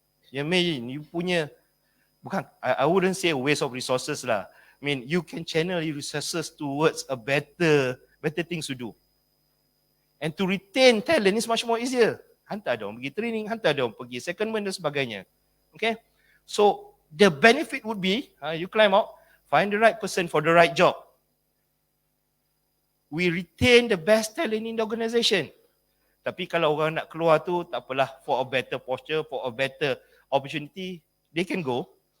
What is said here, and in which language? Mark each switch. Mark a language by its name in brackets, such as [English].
[English] You mean you punya, bukan, I wouldn't say waste of resources lah. I mean you can channel your resources towards a better things to do. And to retain talent is much more easier. [Malay] Hantar dia orang pergi training, hantar dia orang pergi secondment dan sebagainya. [English] Okay? So the benefit would be, you climb out, find the right person for the right job. We retain the best talent in the organisation. Tapi kalau orang nak keluar tu, tak apalah, for a better posture, for a better opportunity, they can go.